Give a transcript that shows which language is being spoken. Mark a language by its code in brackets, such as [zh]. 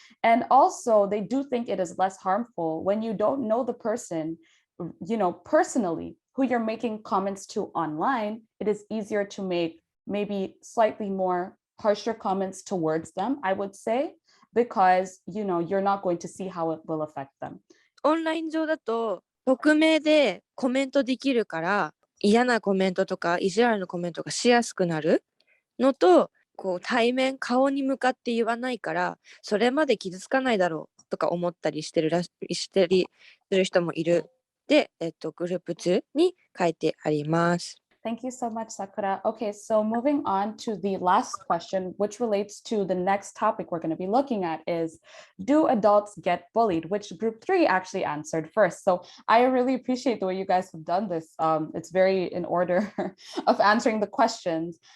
[en] And also, they do think it is less harmful when you don't know the person, personally, who you're making comments to online. It is easier to make maybe slightly more harsher comments towards them, I would say, because you're not going to see how it will affect them. [ja] オンライン上だと匿名でコメントできるから嫌なコメントとか意地悪なコメントがしやすくなるのと、こう対面顔に向かって言わないからそれまで傷つかないだろうとか思ったりしてるする人もいる。で、グループ2に書いてあります。 [en] Thank you so much, Sakura. Okay, so moving on to the last question, which relates to the next topic we're going to be looking at is, do adults get bullied? Which Group 3 actually answered first. So I really appreciate the way you guys have done this. It's very in order of answering the questions.